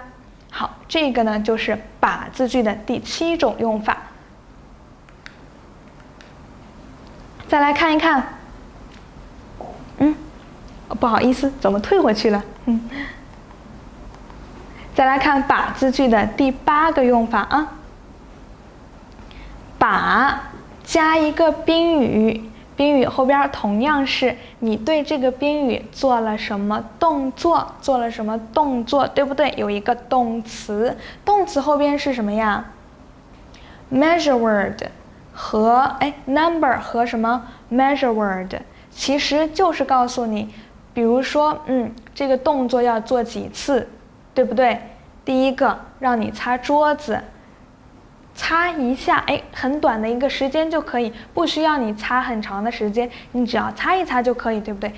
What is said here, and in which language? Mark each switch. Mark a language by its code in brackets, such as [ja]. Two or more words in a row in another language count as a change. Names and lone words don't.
[zh] 好，這個呢就是把字句的第7種用法。再來看一看，不好意思，怎麼退回去了？再來看把字句的第8 個用法啊，把加一個賓語，賓語後邊同樣是你對這個賓語做了什麼動作，對不對？有一個動詞，動詞後邊是什麼呀 ？ [en] measure word [zh] 和number 和什麼 [en] measure word， [zh] 其實就是告訴你，比如說這個動作要做幾次，對不對？第一個讓你擦桌子。擦一下，很短的一個時間就可以，不需要你擦很長的時間，你只要擦一擦就可以，對不對？